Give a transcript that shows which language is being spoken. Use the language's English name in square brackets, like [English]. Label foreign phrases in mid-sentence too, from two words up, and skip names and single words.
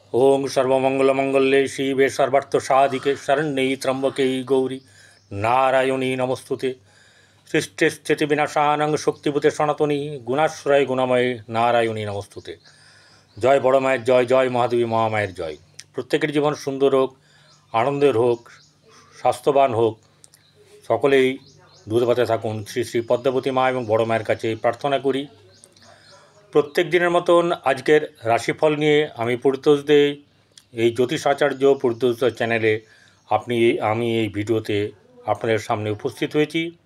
[Sanskrit] ওং সর্বমঙ্গলমঙ্গলে শিবে সর্বার্থ সাধিকে শরণ্যে ত্র্যম্বকে গৌরী নারায়ণী নমস্তুতে। সৃষ্টিস্থিতি বিনাশানং শক্তিভূতে সনাতনী গুণাশ্রয় গুণময়ে নারায়ণী নমস্তুতে। [Bangla] জয় বড় মায়ের জয়, জয় মহাদেবী মহামায়ের জয়। প্রত্যেকের জীবন সুন্দর হোক, আনন্দের হোক, স্বাস্থ্যবান হোক, সকলেই দুধ ভাতে থাকুন। শ্রী শ্রী পদ্মাবতী মা এবং বড় মায়ের কাছে প্রার্থনা করি। প্রত্যেক দিনের মতন আজকের রাশিফল নিয়ে আমি পরিতোষ দেই এই জ্যোতিষাচার্য পরিতোষ চ্যানেলে আমি এই ভিডিওতে আপনাদের সামনে উপস্থিত হয়েছি।